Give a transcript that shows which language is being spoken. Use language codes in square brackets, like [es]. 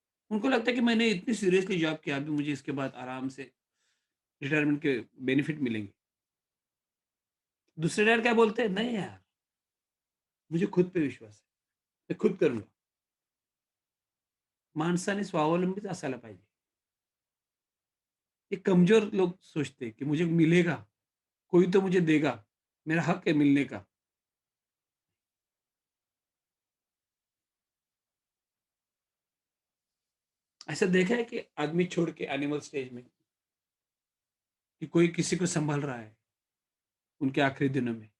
[hi] उनको लगता है कि मैंने इतनी सीरियसली जॉब किया, अभी मुझे इसके बाद आराम से रिटायरमेंट के बेनिफिट मिलेंगे. दूसरे यार क्या बोलते हैं, नहीं यार, मुझे खुद पे विश्वास है, मैं खुद करूँगा. [mr] माणसाने स्वावलंबीच असायला पाहिजे. [hi] ये कमज़ोर लोग सोचते हैं कि मुझे मिलेगा, कोई तो मुझे देगा, मेरा हक है मिलने का. ऐसा देखा है कि आदमी छोड़ के एनिमल स्टेज में कि कोई किसी को सँभाल रहा है, उनके आखिरी दिनों में?